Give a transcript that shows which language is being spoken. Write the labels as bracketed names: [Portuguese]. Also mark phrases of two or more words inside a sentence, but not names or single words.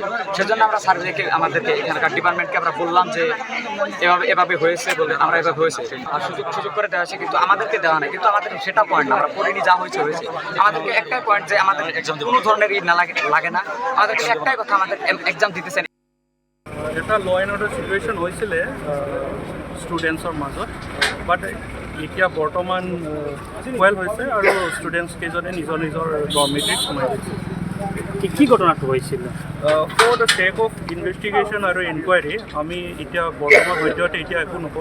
[Bangla] সেজন্য আমরা সার্ভেকে আমাদেরকে এখানকার ডিপার্টমেন্টকে আমরা বললাম যে এভাবে হয়েছে বলে, আমরা এভাবে হয়েছে আর সুযোগ করে দেওয়া হয়েছে, কিন্তু আমাদেরকে দেওয়া নাই। কিন্তু আমাদের সেটা পয়েন্ট না, আমরা পড়িনি, যা হয়েছে হয়েছে। আমাদেরকে একটাই পয়েন্ট যে আমাদের কোনো ধরনের না লাগে না, আমাদেরকে একটাই কথা, আমাদের এক্সাম দিতেছেন। [Assamese] এটা [English] law and order situation [Assamese] হৈছিলে ষ্টুডেণ্টছৰ মাজত, বাট এতিয়া বৰ্তমান ৱেল হৈছে আৰু ষ্টুডেণ্টছ কেইজনে নিজৰ নিজৰ ডৰ্মিটৰীত সোমাই গৈছে। কি ঘটনাটো হৈছিল? [English] for the check of investigation [Assamese] আৰু ইনকুৱাৰী আমি এতিয়া বৰ্তমান সদ্যহতে এতিয়া একো নকওঁ।